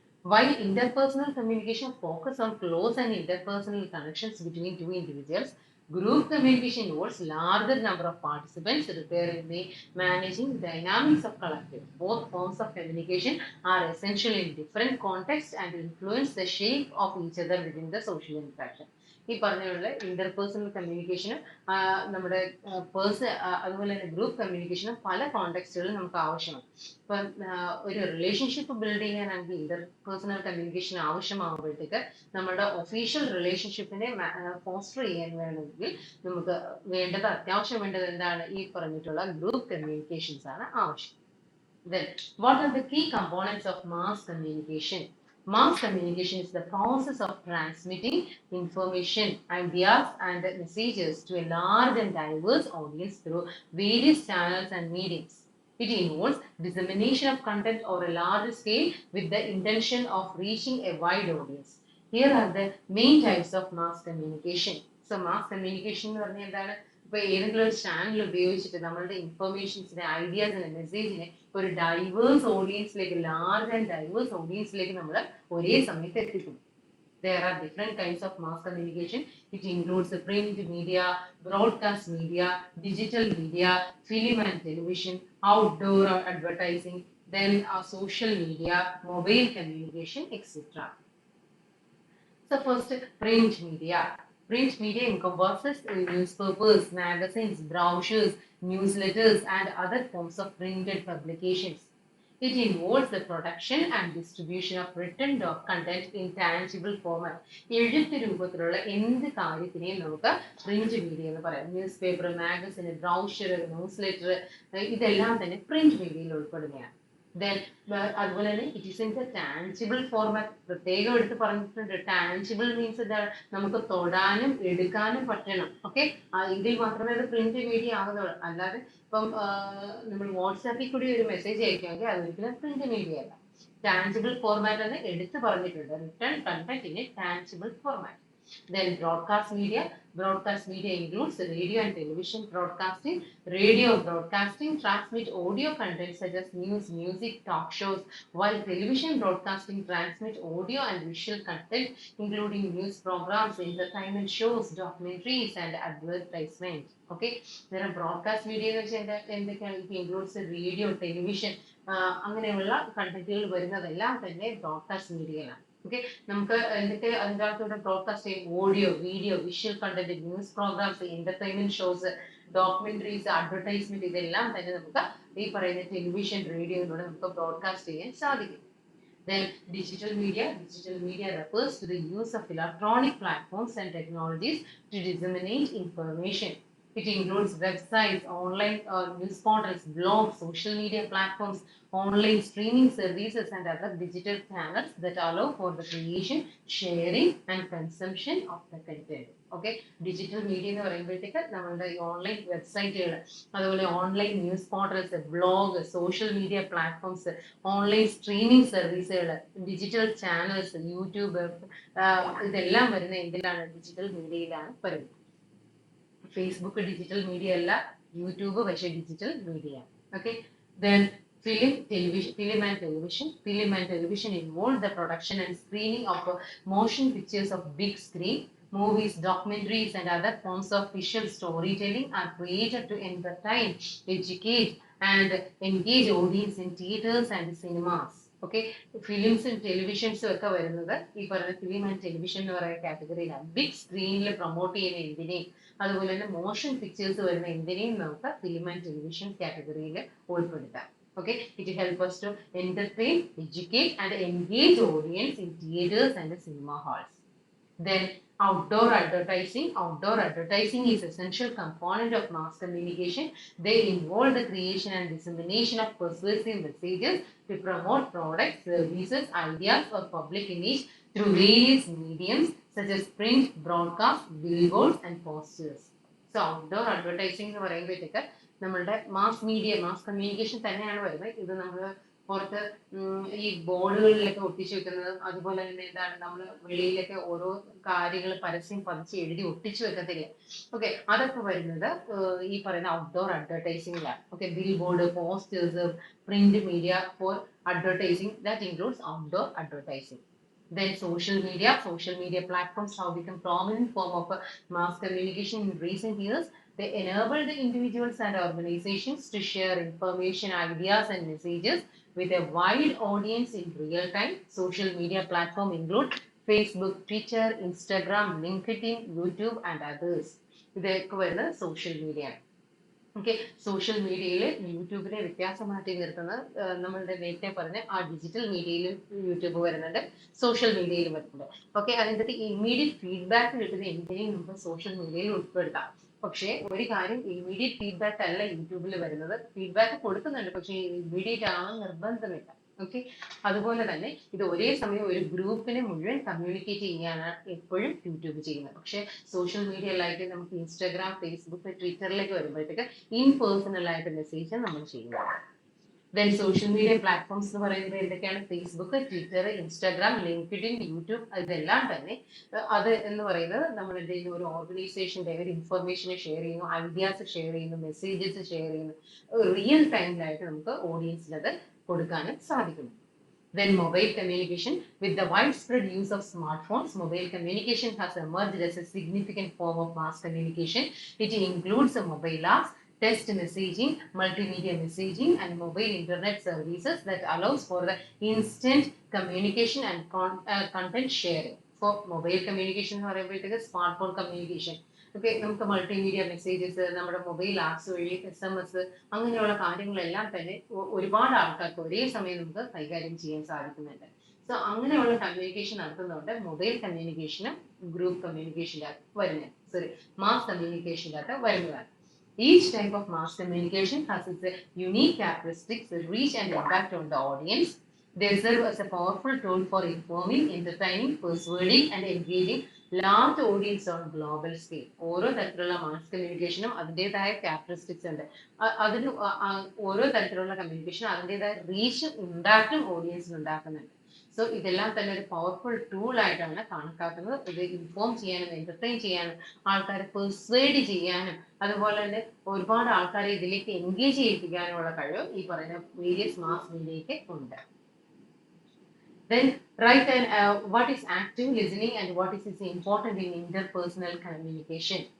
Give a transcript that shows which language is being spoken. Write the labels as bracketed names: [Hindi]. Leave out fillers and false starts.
[English] While interpersonal communication focuses on close and interpersonal connections between two individuals, Group communication involves larger number of participants requiring the managing dynamics of collective. Both forms of communication are essential in different contexts and influence the shape of each other within the social interaction. [Malayalam] ഈ പറഞ്ഞുള്ള interpersonal കമ്മ്യൂണിക്കേഷനും നമ്മുടെ അതുപോലെ തന്നെ group കമ്മ്യൂണിക്കേഷനും പല കോണ്ടെക്സ്റ്റുകളിൽ നമുക്ക് ആവശ്യമാണ്. ഇപ്പം ഒരു റിലേഷൻഷിപ്പ് ബിൽഡ് ചെയ്യാനാണെങ്കിൽ ഇന്റർപേഴ്സണൽ കമ്മ്യൂണിക്കേഷൻ ആവശ്യമാകുമ്പോഴത്തേക്ക് നമ്മുടെ ഒഫീഷ്യൽ റിലേഷൻഷിപ്പിനെ ഫോസ്റ്റർ ചെയ്യാൻ വേണമെങ്കിൽ നമുക്ക് അത്യാവശ്യം വേണ്ടത് എന്താണ്? ഈ പറഞ്ഞിട്ടുള്ള ഗ്രൂപ്പ് കമ്മ്യൂണിക്കേഷൻസ് ആണ് ആവശ്യം. [English] Then, what are the key components of mass communication? Mass communication is the process of transmitting information, ideas, and messages to a large and diverse audience through various channels and mediums. It involves dissemination of content over a large scale with the intention of reaching a wide audience. Here are the main types of mass communication. So, mass communication [Malayalam] എന്ന് പറഞ്ഞാൽ എന്താണ്? ഇപ്പോൾ ഏതെങ്കിലും ഒരു channel ഉപയോഗിച്ചിട്ട് നമ്മളുടെ ഇൻഫർമേഷൻസിനെ, ഐഡിയാസിനെ, മെസ്സേജിനെ ഒരു diverse ഓഡിയൻസിലേക്ക്, large and diverse ഓഡിയൻസിലേക്ക് നമ്മൾ ഒരേ സമയത്ത് എത്തിക്കുന്നു. [English] There are different kinds of mass communication. It includes the print media, broadcast media, digital media, film and television, outdoor advertising, then social media, mobile communication, etc. So first, print media. Print media encompasses newspapers, magazines, brochures, newsletters, and other forms of printed publications. It involves the production and distribution of written content in tangible format. [Malayalam] എഴുത്ത് രൂപത്തിലുള്ള എന്ത് കാര്യത്തിനെയും നമുക്ക് print media എന്ന് പറയാം. News paper, magazine, brochure, news letter, ഇതെല്ലാം തന്നെ print മീഡിയയിൽ ഉൾപ്പെടുന്നതാണ്. [English] Then [Malayalam] അതുപോലെ തന്നെ [English] It is in the tangible format. [Malayalam] പ്രത്യേകം എടുത്ത് പറഞ്ഞിട്ടുണ്ട്. ടാൻജിബിൾ മീൻസ് എന്താണ്? നമുക്ക് തൊടാനും എടുക്കാനും പറ്റണം. ഓക്കെ, എങ്കിൽ മാത്രമേ അത് പ്രിന്റ് മീഡിയ ആകുന്നുള്ളൂ. അല്ലാതെ ഇപ്പം നമ്മൾ വാട്സാപ്പിൽ കൂടി ഒരു മെസ്സേജ് അയക്കുമെങ്കിൽ അതൊരിക്കലും പ്രിന്റ് മീഡിയ അല്ല. ടാൻജിബിൾ ഫോർമാറ്റ് എന്ന് എടുത്ത് പറഞ്ഞിട്ടുണ്ട്. [English] Return content in a tangible format. Then broadcast media. Broadcast media includes radio and television broadcasting. Radio broadcasting transmit audio content such as news, music, talk shows, while television broadcasting transmit audio and visual content including news programs, entertainment shows, documentaries, and advertisements. Okay, there are broadcast media [Malayalam] എന്തൊക്കെയാണ്? [English] It includes radio, television, [Malayalam] അങ്ങനെയുള്ള കണ്ടന്റുകൾ വരുന്നതെല്ലാം തന്നെ broadcast മീഡിയയിലാണ്. Okay, നമുക്ക് എന്തൊക്കെ അതിനകത്തൂടെ broadcast ചെയ്യും? Audio, video, visual content, news programmes, entertainment shows, documentaries, advertisement, ഇതെല്ലാം തന്നെ നമുക്ക് ഈ പറയുന്ന ടെലിവിഷൻ, റേഡിയോയിലൂടെ നമുക്ക് ബ്രോഡ്കാസ്റ്റ് ചെയ്യാൻ സാധിക്കും. [English] Then digital media. Digital media refers to the use of electronic platforms and technologies to disseminate information. It includes websites, online news portals, blogs, social media platforms, online streaming services, and other digital channels that allow for the creation, sharing, and consumption of the content. [Malayalam] Okay, digital media എന്ന് പറയുമ്പോഴത്തേക്ക് നമ്മളുടെ online വെബ്സൈറ്റുകൾ, അതുപോലെ online news portals, blog, social media platforms, online streaming സർവീസുകൾ, digital channels, YouTube, ഇതെല്ലാം വരുന്ന എന്തിലാണ്? Digital മീഡിയയിലാണ് വരുന്നത്. Facebook digital media അല്ല, യൂട്യൂബ് പക്ഷേ digital media. [English] Okay, then film and television involve the production and screening of motion pictures of big screen. Movies, documentaries, and other forms of visual storytelling are created to entertain, educate, and engage audience in theaters and cinemas. [Malayalam] Okay, ഫിലിംസും ടെലിവിഷൻസും ഒക്കെ വരുന്നത് ഈ പറയുന്ന film and television എന്ന് പറയുന്ന കാറ്റഗറിയിലാണ്. Big സ്ക്രീനിൽ promote ചെയ്യുന്ന എന്തിനേയും, അതുപോലെ തന്നെ മോഷൻ പിക്ചേഴ്സ് വരുന്ന എന്തിനേയും നമുക്ക് ഫിലിം ആൻഡ് ടെലിവിഷൻ കാറ്റഗറിയിൽ ഉൾപ്പെടുത്താം. [English] Okay, it helps us to entertain, educate, and engage audience in theaters and cinema halls. Then outdoor advertising. Outdoor advertising is essential component of mass communication. They involve the creation and dissemination of persuasive messages to promote products, services, ideas, or public image through various mediums such as print, broadcast, billboards, and posters. [Malayalam] So outdoor advertising എന്ന് പറയുമ്പോഴത്തേക്ക് നമ്മളുടെ mass media, mass communication തന്നെയാണ് വരുന്നത്. ഇത് നമ്മൾ പുറത്ത് ഈ ബോർഡുകളിലൊക്കെ ഒട്ടിച്ചു വെക്കുന്നത്, അതുപോലെ തന്നെ എന്താണ് നമ്മൾ വെളിയിലൊക്കെ ഓരോ കാര്യങ്ങൾ പരസ്യം പതിച്ച് എഴുതി ഒട്ടിച്ചു വെക്കത്തില്ല. ഓക്കെ, അതൊക്കെ വരുന്നത് ഈ പറയുന്ന outdoor അഡ്വർടൈസിംഗിലാണ്. [English] Okay, billboard, posters, print media for advertising that includes outdoor advertising. Then social media platforms have become prominent form of mass communication in recent years. They enable the individuals and organizations to share information, ideas, and messages with a wide audience in real time. Social media platforms include Facebook, Twitter, Instagram, LinkedIn, YouTube, and others. [Malayalam] ഇതൊക്കെ വരുന്നത് social media. Okay, social മീഡിയയിൽ യൂട്യൂബിനെ വ്യത്യാസമാറ്റി നിർത്തുന്ന നമ്മളുടെ നേരത്തെ പറഞ്ഞ ആ digital മീഡിയയിൽ YouTube വരുന്നുണ്ട്, സോഷ്യൽ മീഡിയയിൽ വരുന്നുണ്ട്. ഓക്കെ, അതിൻ്റെ ഇമ്മീഡിയറ്റ് ഫീഡ്ബാക്ക് കിട്ടുന്ന എന്തിനേയും നമുക്ക് സോഷ്യൽ മീഡിയയിൽ ഉൾപ്പെടുത്താം. പക്ഷേ ഒരു കാര്യം, ഇമ്മീഡിയറ്റ് ഫീഡ്ബാക്ക് അല്ല യൂട്യൂബിൽ വരുന്നത്. ഫീഡ്ബാക്ക് കൊടുക്കുന്നുണ്ട്, പക്ഷേ ഇമ്മീഡിയറ്റ് ആണെന്ന് നിർബന്ധമില്ല. ഓക്കെ, അതുപോലെ തന്നെ ഇത് ഒരേ സമയം ഒരു ഗ്രൂപ്പിനെ മുഴുവൻ കമ്മ്യൂണിക്കേറ്റ് ചെയ്യാനാണ് എപ്പോഴും യൂട്യൂബ് ചെയ്യുന്നത്. പക്ഷേ സോഷ്യൽ മീഡിയയിലായിട്ട് നമുക്ക് ഇൻസ്റ്റാഗ്രാം, ഫേസ്ബുക്ക്, ട്വിറ്ററിലേക്ക് വരുമ്പോഴത്തേക്ക് ഇൻപേഴ്സണൽ ആയിട്ട് മെസ്സേജ് നമ്മൾ ചെയ്യുന്നത്. ദെൻ സോഷ്യൽ മീഡിയ പ്ലാറ്റ്ഫോംസ് എന്ന് പറയുന്നത് എന്തൊക്കെയാണ്? Facebook, Twitter, Instagram, LinkedIn, YouTube, ഇതെല്ലാം തന്നെ അത് എന്ന് പറയുന്നത് നമ്മൾ എന്ത് ചെയ്യുന്നു, ഒരു ഓർഗനൈസേഷൻ്റെ ഒരു ഇൻഫർമേഷനെ ഷെയർ ചെയ്യുന്നു, ഐഡിയാസ് ഷെയർ ചെയ്യുന്നു, മെസ്സേജസ് ഷെയർ ചെയ്യുന്നു. റിയൽ ടൈമിലായിട്ട് നമുക്ക് ഓഡിയൻസിൽ അത് കൊടുക്കാനും സാധിക്കുന്നു. [English] Then mobile communication. With the widespread use of smartphones, mobile communication has emerged as a significant form of mass communication. It includes mobile apps, text messaging, multimedia messaging, and mobile internet services that allows for the instant communication and content sharing. [Malayalam] For mobile communication എന്ന് പറയുമ്പോഴത്തേക്ക് smart phone communication. Okay, നമുക്ക് multimedia messages, നമ്മുടെ mobile apps വഴി SMS, അങ്ങനെയുള്ള കാര്യങ്ങളെല്ലാം തന്നെ ഒരുപാട് ആൾക്കാർക്ക് ഒരേ സമയം നമുക്ക് കൈകാര്യം ചെയ്യാൻ സാധിക്കുന്നുണ്ട്. സോ അങ്ങനെയുള്ള കമ്മ്യൂണിക്കേഷൻ നടത്തുന്നതുകൊണ്ട് മൊബൈൽ കമ്മ്യൂണിക്കേഷനും ഗ്രൂപ്പ് കമ്മ്യൂണിക്കേഷൻ്റെ അകത്ത് വരുന്നത്, മാസ് കമ്മ്യൂണിക്കേഷൻ്റെ അകത്ത് വരുന്നതാണ്. [English] Each type of mass communication has its unique characteristics, reach, and impact on the audience. They serve as a powerful tool for informing, entertaining, persuading, and engaging large audience on global scale. [Malayalam] ഓരോ തരത്തിലുള്ള mass കമ്മ്യൂണിക്കേഷനും അതിൻ്റെതായ characteristics ഉണ്ട്. അതിന് ഓരോ തരത്തിലുള്ള കമ്മ്യൂണിക്കേഷനും അതിൻ്റെതായ റീച്ചും ഇമ്പാക്റ്റും ഓഡിയൻസിന് ഉണ്ടാക്കുന്നുണ്ട്. സോ ഇതെല്ലാം തന്നെ ഒരു പവർഫുൾ ടൂൾ ആയിട്ടാണ് കണക്കാക്കുന്നത്. ഇത് ഇൻഫോം ചെയ്യാനും എന്റർടൈൻ ചെയ്യാനും ആൾക്കാരെ പെർസ്വേഡ് ചെയ്യാനും അതുപോലെ തന്നെ ഒരുപാട് ആൾക്കാരെ ഇതിലേക്ക് എൻഗേജ് ചെയ്യിപ്പിക്കാനുമുള്ള കഴിവ് ഈ പറയുന്ന വേരിയസ് മാസ് മീഡിയയ്ക്ക് ഉണ്ട്. [English] Then right, and what is active listening and what is its important in interpersonal communication?